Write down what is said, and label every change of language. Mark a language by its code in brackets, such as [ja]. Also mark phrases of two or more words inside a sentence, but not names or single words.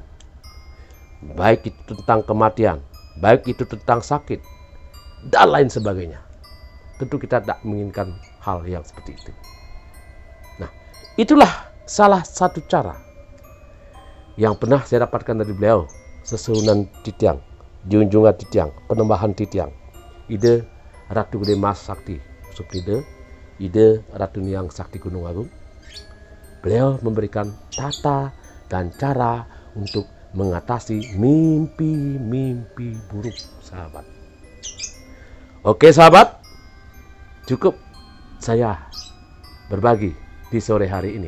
[id] Baik itu tentang kematian, baik itu tentang sakit, dan lain sebagainya. Tentu kita tidak menginginkan hal yang seperti itu. Nah, itulah salah satu cara yang pernah saya dapatkan dari beliau, [ban] Sesuhunan Titiang, Junjungan Titiang, Penembahan Titiang, [id] ide Ratu Gede Mas Sakti Suptide, ide Ratu Niang Sakti Gunung Agung. Beliau memberikan tata dan cara untuk mengatasi mimpi-mimpi buruk, sahabat. Oke, sahabat, cukup saya berbagi di sore hari ini.